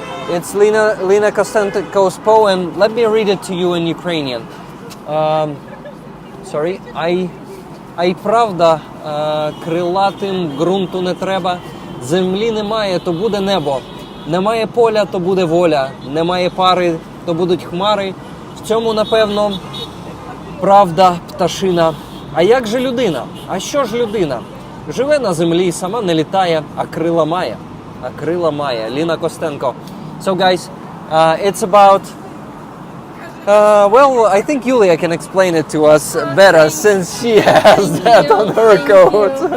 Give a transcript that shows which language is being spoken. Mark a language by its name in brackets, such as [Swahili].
[English] It's Lina Kostenko's poem. Let me read it to you in Ukrainian. Sorry. [Ukrainian] Ай правда, крилатим ґрунту не треба. Землі немає, то буде небо. Немає поля, то буде воля. Немає пари, то будуть хмари. В цьому, напевно, правда пташина. А як же людина? А що ж людина? Живе на землі, сама не літає, а крила має. А крила має. Ліна Костенко. [English] So guys, it's about, well, I think Yulia can explain it to us better since she has that on her coat.